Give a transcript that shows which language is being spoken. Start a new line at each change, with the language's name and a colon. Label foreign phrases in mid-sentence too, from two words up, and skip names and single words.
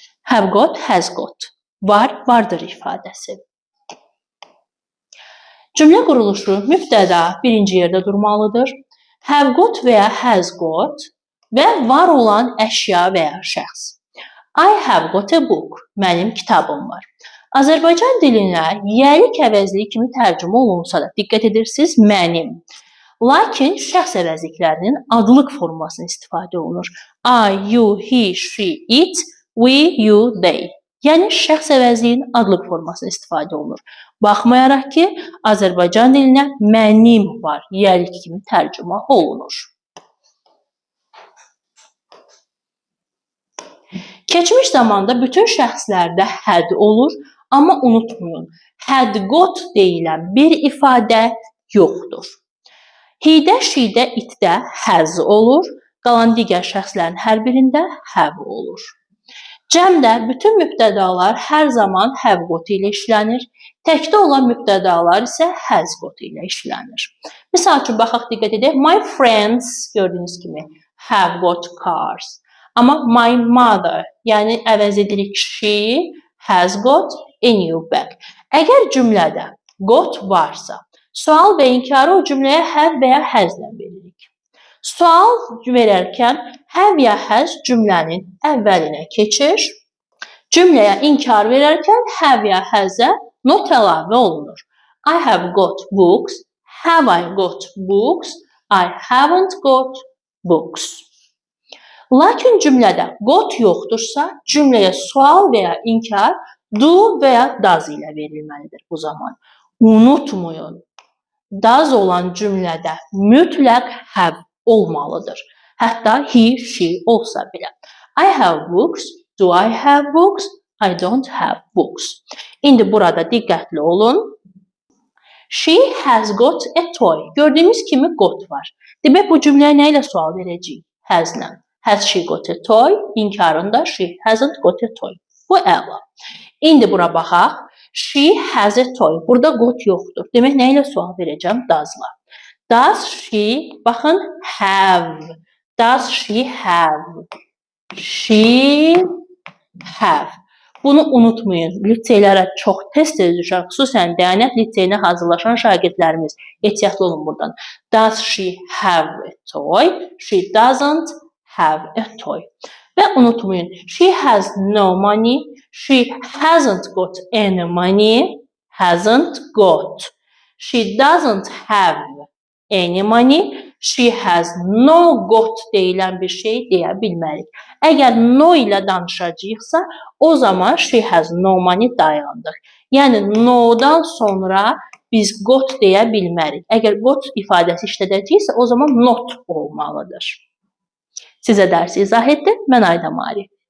English: Have got, has got.
Azerbaijani: Var, vardır ifadəsi. Cümlə quruluşu mübtəda birinci yerdə durmalıdır.
English: Have got
Azerbaijani: və ya
English: has got
Azerbaijani: və var olan əşya və ya şəxs.
English: I have got a book.
Azerbaijani: Mənim kitabım var. Azərbaycan dilinə yəlik əvəzliyi kimi tərcümə olunsa da diqqət edirsiniz, mənim. Lakin şəxs əvəzliklərinin adlıq formasını istifadə olunur.
English: I, you, he, she, it, we, you, they.
Azerbaijani: Yəni şəxs əvəzliyinin adlıq formasını istifadə olunur. Baxmayaraq ki, Azərbaycan dilinə mənim var, yəlik kimi tərcümə olunur. Keçmiş zamanda bütün şəxslərdə had olur, amma unutmayın,
English: had got
Azerbaijani: deyilən bir ifadə yoxdur. He-də, she-də, it-də has olur, qalan digər şəxslərin hər birində have olur. Cəmdə bütün mübtədalar hər zaman
English: have got
Azerbaijani: ilə işlənir, təkdə olan mübtədalar isə
English: has got
Azerbaijani: ilə işlənir. Misal üçün, baxaq, diqqət edək.
English: My friends,
Azerbaijani: gördüyünüz kimi,
English: have got cars. Amma my mother,
Azerbaijani: yəni əvəz edirik
English: she has got a new bag.
Azerbaijani: Əgər cümlədə got varsa, sual və inkarı o cümləyə have və ya has-lə veririk. Sual verərkən have ya has cümlənin əvvəlinə keçir. Cümləyə inkar verərkən have ya has-ə not əlavə olunur.
English: I have got books, have I got books, I haven't got books.
Azerbaijani: Lakin cümlədə got yoxdursa, cümləyə sual və ya inkar do və ya does ilə verilməlidir bu zaman. Unutmayın, does olan cümlədə mütləq have olmalıdır. Hətta he, she olsa belə.
English: I have books, do I have books, I don't have books.
Azerbaijani: İndi burada diqqətli olun.
English: She has got a toy.
Azerbaijani: Gördüyümüz kimi got var. Demək bu cümləyə nə ilə sual verəcəyik? Has-lə.
English: Has she got a toy? İnkarında she hasn't got a toy.
Azerbaijani: Bu əla. İndi bura baxaq.
English: She has a toy.
Azerbaijani: Burada got yoxdur. Demək nə ilə sual verəcəm?
English: Does-la. Does she, baxın, have. Does she have? She have.
Azerbaijani: Bunu unutmayın. Liseylərə çox tez-tez düşər. Xüsusən Dəyanət liseyinə hazırlaşan şagirdlərimiz. Ehtiyatlı olun buradan.
English: Does she have a toy? She doesn't have a toy.
Azerbaijani: Və unutmayın,
English: she has no money, she hasn't got any money, hasn't got. She doesn't have any money, she has no got
Azerbaijani: deyilən bir şey deyə bilmərik. Əgər no ilə danışacaqsa, o zaman
English: she has no money
Azerbaijani: dayandıq. Yəni no-dan sonra biz got deyə bilmərik. Əgər got ifadəsi işlədəcəksə, o zaman not olmalıdır. Sizə dərsi izah etdim. Mən Ayda Mari.